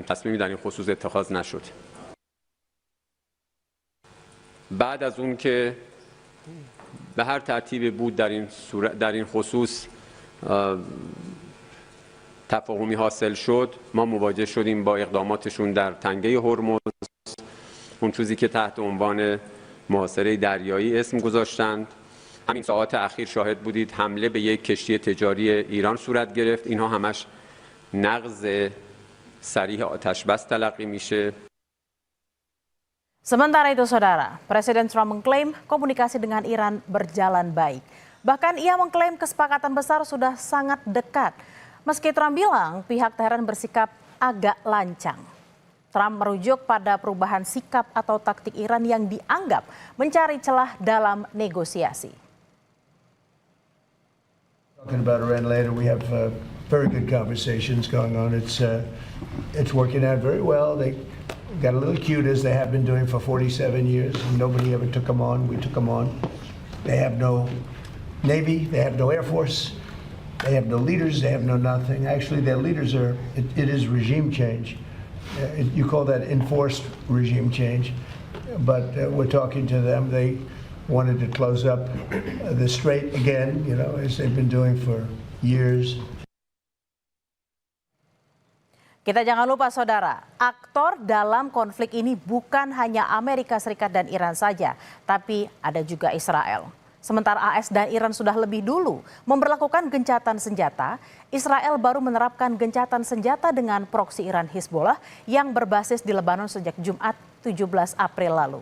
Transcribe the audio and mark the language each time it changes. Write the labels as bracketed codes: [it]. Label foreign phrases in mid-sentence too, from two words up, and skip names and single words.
[fa] تصمیمی در این خصوص اتخاذ نشد. بعد از اون که به هر ترتیبی بود در این خصوص تفاهمی حاصل شد، ما مواجه شدیم با اقداماتشون در تنگه هرمز، اون چیزی که تحت عنوان محاصره دریایی اسم گذاشتند. همین ساعات اخیر شاهد بودید حمله به یک کشتی تجاری ایران صورت گرفت. اینها همش نقض صریح آتش بس تلقی میشه. [id] Sementara itu, saudara, Presiden Trump mengklaim komunikasi dengan Iran berjalan baik. Bahkan ia mengklaim kesepakatan besar sudah sangat dekat. Meski Trump bilang pihak Teheran bersikap agak lancang. Trump merujuk pada perubahan sikap atau taktik Iran yang dianggap mencari celah dalam negosiasi. [en] Talking about Iran later, we have very good conversations going on. It's working out very well. They got a little cute as they have been doing for 47 years. Nobody ever took them on. We took them on. They have no Navy. They have no Air Force. They have no leaders. They have no nothing. Actually, their leaders are. It is regime change. You call that enforced regime change, but we're talking to them. wanted to close up the strait again, you know, as they've been doing for years. [id] Kita jangan lupa saudara, aktor dalam konflik ini bukan hanya Amerika Serikat dan Iran saja, tapi ada juga Israel. Sementara AS dan Iran sudah lebih dulu memberlakukan gencatan senjata, Israel baru menerapkan gencatan senjata dengan proksi Iran Hizbollah yang berbasis di Lebanon sejak Jumat 17 April lalu.